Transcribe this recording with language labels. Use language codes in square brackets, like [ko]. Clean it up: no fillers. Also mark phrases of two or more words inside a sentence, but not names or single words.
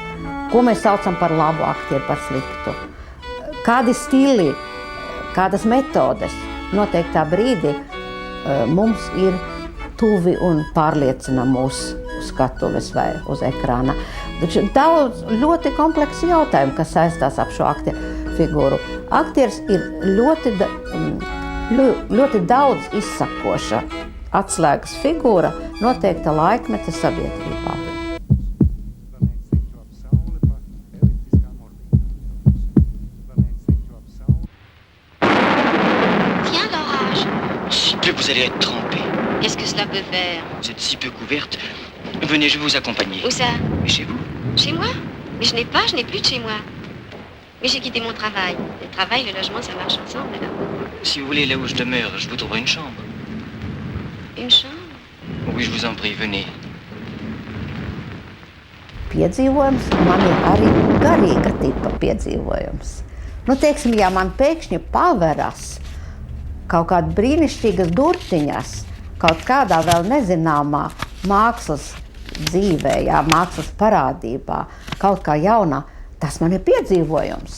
[lv] Ko mēs saucam par labu aktieru, par sliktu? Kādi stili, kādas metodes noteiktā brīdī mums ir tuvi un pārliecina mūsu skatuves vai uz ekrāna. Daudz ļoti kompleksi jautājumi, kas saistās ap šo aktieru figūru. Aktieris ir ļoti daudz izsakoša atslēgas figūra noteikta laikmeta sabiedrībā. [fr] Tiens, l'orage. Chut, vous allez être trempé. Qu'est-ce que cela peut faire? Vous êtes si peu couverte. Venez, je vais vous accompagner. Où ça? Chez vous? Chez moi? Mais je n'ai plus de chez moi. Mais j'ai quitté mon travail. Le travail et le logement, ça marche ensemble, alors. Si vous voulez, là où je demeure, je vous trouverai une chambre. Une chambre? Oui, je vous en prie, venez. [lv] Piedzīvojums man ir arī garīga tipa piedzīvojums. Nu, teiksim, ja man pēkšņi paveras kaut kāda brīnišķīgas durtiņas, kaut kādā vēl nezināmā mākslas dzīvē, jā, mākslas parādībā, kaut kā jaunā, tas man ir piedzīvojums.